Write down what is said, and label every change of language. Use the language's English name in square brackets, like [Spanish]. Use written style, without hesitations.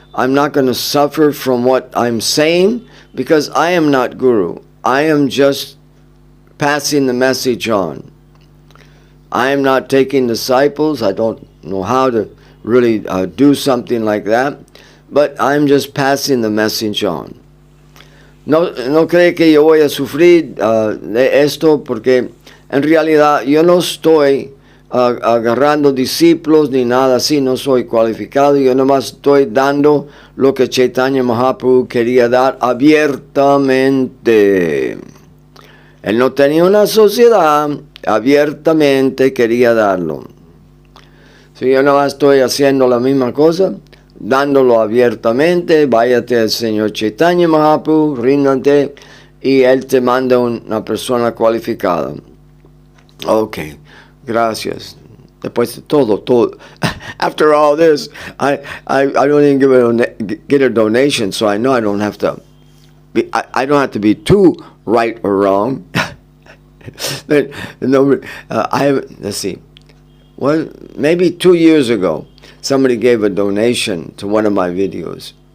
[English] I'm not going to suffer from what I'm saying, because I am not Guru. I am just passing the message on. I am not taking disciples. I don't know how to really do something like that, but I'm just passing the message on. [Spanish] No, no cree que yo voy a sufrir de esto, porque en realidad yo no estoy agarrando discípulos ni nada así, no soy cualificado, yo nomás estoy dando lo que Chaitanya Mahaprabhu quería dar abiertamente. Él no tenía una sociedad, abiertamente quería darlo. Si yo nomás estoy haciendo la misma cosa, dándolo abiertamente, váyate al Señor Chaitanya Mahaprabhu, ríndate, y Él te manda una persona cualificada. Ok, gracias. Después de todo. [English] After all this, I don't even get a donation, so I know I don't have to be, I don't have to be too right or wrong. Let's see. Well, maybe 2 years ago, somebody gave a donation to one of my videos.